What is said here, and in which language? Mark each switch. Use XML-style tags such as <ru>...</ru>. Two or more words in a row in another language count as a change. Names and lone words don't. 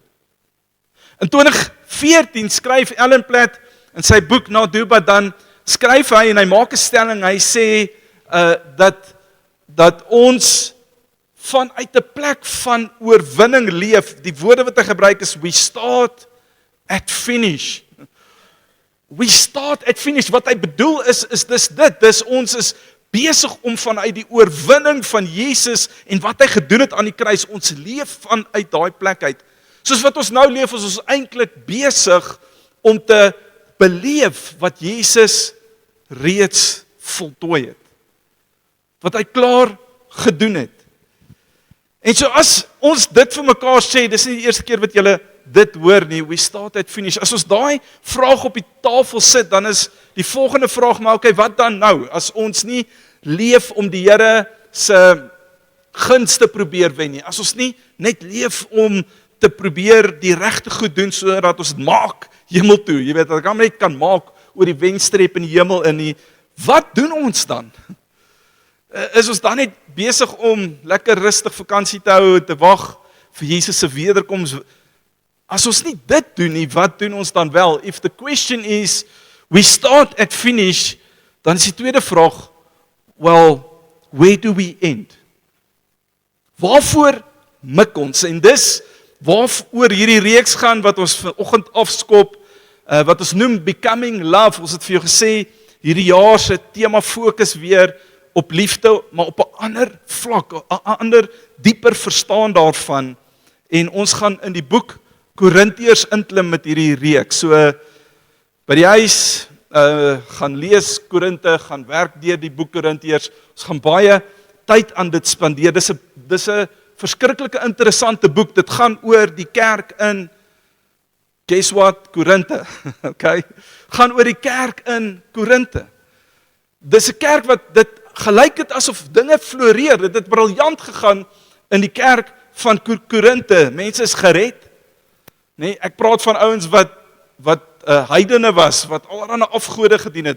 <af>In 2014 skryf Alan Platt in sy boek Na Duba, dan skryf hy en hy maak 'n stelling, hy sê dat ons vanuit 'n plek van oorwinning leef. Die woorde wat hy gebruik is,</af> <en>we start at finish. We start at finish.</en> <af>Wat hy bedoel is dis ons is besig om vanuit die oorwinning van Jesus en wat hy gedoen het aan die kruis, ons leef vanuit daai plek uit. Soos wat ons nou leef, is ons eintlik besig om te beleef wat Jesus reeds voltooi het. Wat hy klaar gedoen het. En so as ons dit vir mekaar sê, dis nie die eerste keer wat julle dit hoor nie,</af> <en>we start at finish.</en> <af>As ons daai vraag op die tafel sit, dan is die volgende vraag, maar okay, wat dan nou? As ons nie leef om die Here se gunste probeer wen nie, as ons nie net leef om te probeer die regte goed doen, sodat ons dit maak hemel toe, jy weet, dat ek net kan maak oor die wenstreep in die hemel in nie, wat doen ons dan? Is ons dan net besig om lekker rustig vakansie te hou, te wag vir Jesus se wederkoms? As ons nie dit doen nie, wat doen ons dan wel?</af> <en>If the question is, we start at finish,</en> <af>dan is die tweede vraag,</af> <en>well, where do we end?</en> <af>Waarvoor mik ons? En dis waaroor hierdie reeks gaan, wat ons vanoggend afskop, wat ons noem Becoming Love. Ons het vir jou gesê, hierdie jaar se tema fokus weer op liefde, maar op 'n ander vlak, 'n ander dieper verstaan daarvan. En ons gaan in die boek Korintiërs inklim met hierdie reeks. So by die huis gaan lees Korinte, gaan werk deur die boek Korintiërs. Ons gaan baie tyd aan dit spandeer. Dis 'n verskriklike interessante boek. Dit gaan oor die kerk in,</af> <en>guess what,</en> <af>Korinte. Okay? Gaan oor die kerk in Korinte. Dis 'n kerk wat dit gelyk het asof dinge floreer. Dit het briljant gegaan in die kerk van Korinte. Mense is gered. Nee, ek praat van ouens wat heidene was, wat allerlei afgode gedien het.</af>